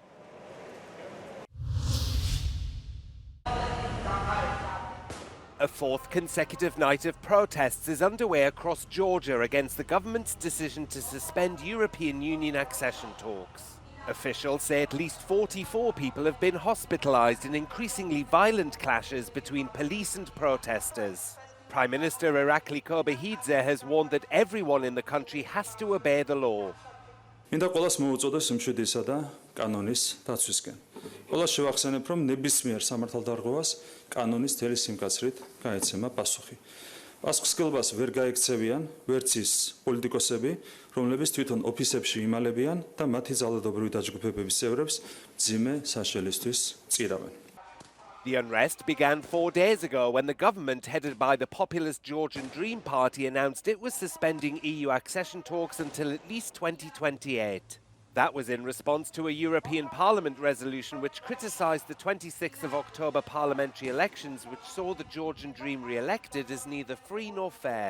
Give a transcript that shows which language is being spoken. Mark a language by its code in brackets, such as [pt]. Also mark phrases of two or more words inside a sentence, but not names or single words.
[en] A fourth consecutive night of protests is underway across Georgia against the government's decision to suspend European Union accession talks. Officials say at least 44 people have been hospitalized in increasingly violent clashes between police and protesters. Prime Minister Irakli Kobehidze has warned that everyone in the country has to obey the law. [ka] მინდა ყველას მოუწოდოს სიმშვიდისა და კანონის დაცვისკენ. ყველას შევახსენებ, რომ ნებისმიერ სამართალდარღვევას კანონის თელი სიმკაცრით გაეცემა პასუხი. პასუხისმგებლობას ვერ გაექცევიან ვერც ის პოლიტიკოსები, რომლებიც თვითონ ოფისებში იმალებიან და მათი ძალადობრივი დაჯგუფებების წევრებს მძიმე საშელისთვის წირავენ. [en] The unrest began 4 days ago when the government, headed by the populist Georgian Dream Party, announced it was suspending EU accession talks until at least 2028. That was in response to a European Parliament resolution which criticised the 26th of October parliamentary elections, which saw the Georgian Dream re-elected as neither free nor fair.